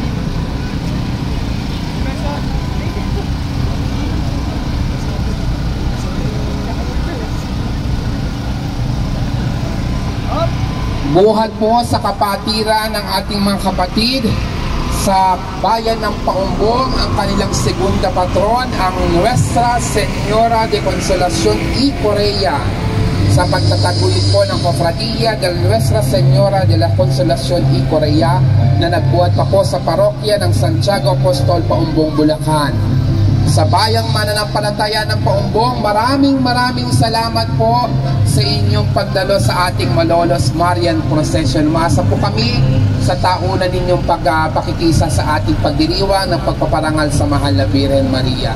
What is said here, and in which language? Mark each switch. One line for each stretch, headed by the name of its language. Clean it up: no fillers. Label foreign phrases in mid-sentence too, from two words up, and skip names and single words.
Filipino: Buhat po sa kapatiran ng ating mga kapatid sa bayan ng Paumbong, ang kanilang segunda patron, ang Nuestra Señora de Consolación y Corea, sa pagtataguyod po ng Cofradía del Nuestra Señora de la Consolación y Corea na nagbuhat pa po sa parokya ng Santiago Apostol, Paumbong, Bulacan. Sa bayang mananampalataya ng Paumbong, maraming salamat po sa inyong pagdalo sa ating Malolos Marian Procession. Umasa po kami sa taunan ninyong pagpakikisa sa ating pagdiriwang ng pagpaparangal sa mahal na Birhen Maria.